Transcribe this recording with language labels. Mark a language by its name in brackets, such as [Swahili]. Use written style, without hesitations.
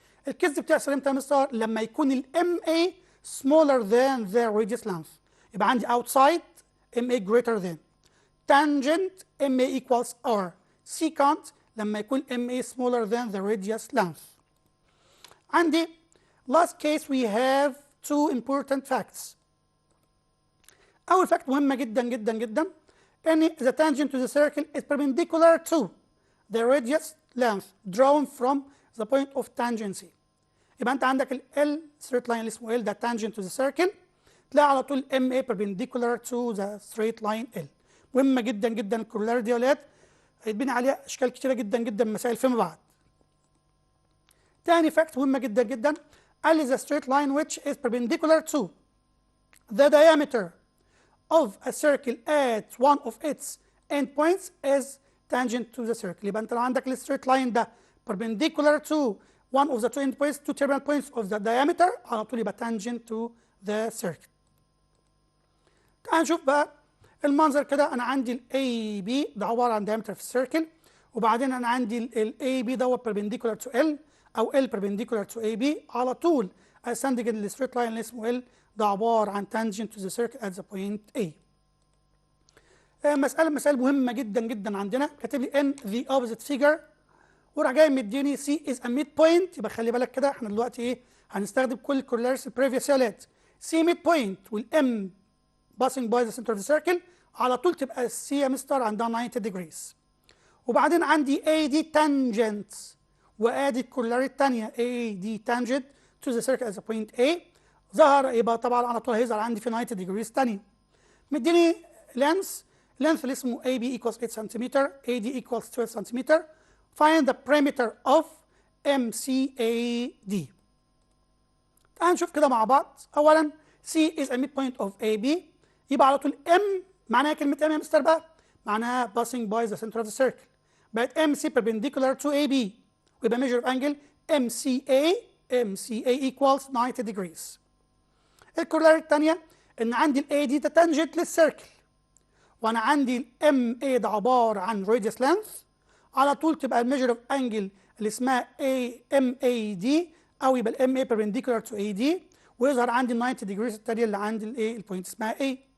[Arabic] الكيس دي بتحصل امتى يا مستر؟ لما يكون ال [English] MA smaller than the radius length. يبقى عندي outside MA greater than. tangent MA equals R. secant لما يكون MA smaller than the radius length. عندي last case we have two important facts. أول fact [Arabic] مهمة جدا جدا جدا إن [English] the tangent to the circle is perpendicular to the radius length drawn from the point of tangency. يبقى أنت عندك ال L straight line اللي اسمه L ده tangent to the circle، تلاقي على طول MA perpendicular to the straight line L. [Arabic] مهمة جدا جدا الكورلار دي يا ولاد، هيتبني عليها أشكال كتيرة جدا جدا مسائل فيما بعد. تاني فاكت مهمة جدا جدا، قال لي [English] the straight line which is perpendicular to the diameter of a circle at one of its endpoints is tangent to the circle. [Arabic] يبقى أنت لو عندك ال [English] straight line ده perpendicular to one of the two endpoints, two terminal points of the diameter، على طول يبقى tangent to the circle. [Arabic] تعال نشوف بقى المنظر كده. أنا عندي ال AB ده عبارة عن diameter في السيركل، وبعدين أنا عندي ال AB ده perpendicular to L أو [English] L perpendicular to AB. على طول ascending ال straight line اللي اسمه L ده عبارة عن tangent to the circle at the point A. [Arabic] مسألة مهمة جدا جدا عندنا، كاتب لي [English] in the opposite figure [Arabic] وراح جاي مديني [English] C is a midpoint. [Arabic] يبقى خلي بالك كده احنا دلوقتي ايه هنستخدم كل الكورلاريس البريفيوس يالات. [English] C midpoint والM passing by the center of the circle، [Arabic] على طول تبقى C يا مستر عندها [English] 90 degrees. [Arabic] وبعدين عندي [English] AD tangent وادي الكورلاري الثانيه AD tangent to the circle as a point A [Arabic] ظهر، يبقى طبعا على طول هيظهر عندي في 90 degrees ثانيه. [English] مديني length اللي اسمه AB equals 8 cm AD equals 12 cm. find the perimeter of MCAD. [Arabic] تعال نشوف كده مع بعض. اولا [English] C is a midpoint of AB، [Arabic] يبقى على طول M معناها كلمة M يا مستر بقى معناها passing by the center of the circle. [English] بقت MC perpendicular to AB ويبقى measure of angle MCA equals 90 degrees. [Arabic] الكورلاري الثانية إن عندي ال AD ده tangent للسيركل، وأنا عندي ال MA ده عبارة عن radius length، على طول تبقى الميجر اوف انجل اللي اسمها MAD او يبقى ال [English] MA perpendicular to AD [Arabic] ويظهر عندي ال 90 degrees التانية اللي عندي الايه البوينت اسمها A.